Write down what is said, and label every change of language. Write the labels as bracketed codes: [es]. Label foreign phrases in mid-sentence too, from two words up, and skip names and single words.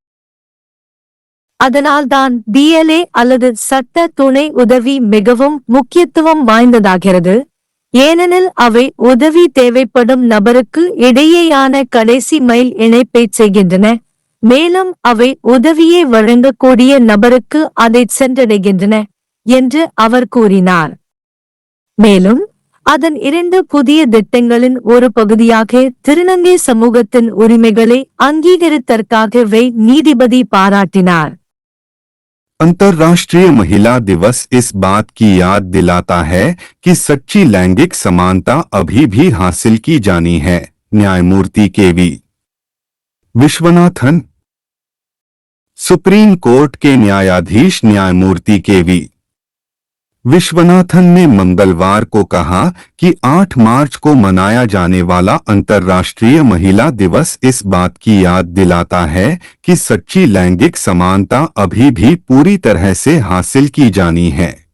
[ta] அதனால்தான் BLA அல்லது சட்ட துணை உதவி மிகவும் முக்கியத்துவம் வாய்ந்ததாகிறது, ஏனெனில் அவை உதவி தேவைப்படும் நபருக்கு இடையேயான கடைசி மைல் இணைப்பைச் செய்கின்றன, மேலும் அவை உதவியை வழங்கக்கூடிய நபருக்கு அதை சென்றடைகின்றன என்று அவர் கூறினார். மேலும் அதன் 2 புதிய திட்டங்களின் ஒரு பகுதியாக திருநங்கை சமூகத்தின் உரிமைகளை அங்கீகரித்ததற்காக நீதிபதி பாராட்டினார். [hi] अंतर्राष्ट्रीय महिला दिवस इस बात की याद दिलाता है कि सच्ची लैंगिक समानता अभी भी हासिल की जानी है। न्यायमूर्ति KV विश्वनाथन, सुप्रीम कोर्ट के न्यायाधीश न्यायमूर्ति KV विश्वनाथन ने मंगलवार को कहा कि 8 मार्च को मनाया जाने वाला अंतर्राष्ट्रीय महिला दिवस इस बात की याद दिलाता है कि सच्ची लैंगिक समानता अभी भी पूरी तरह से हासिल की जानी है।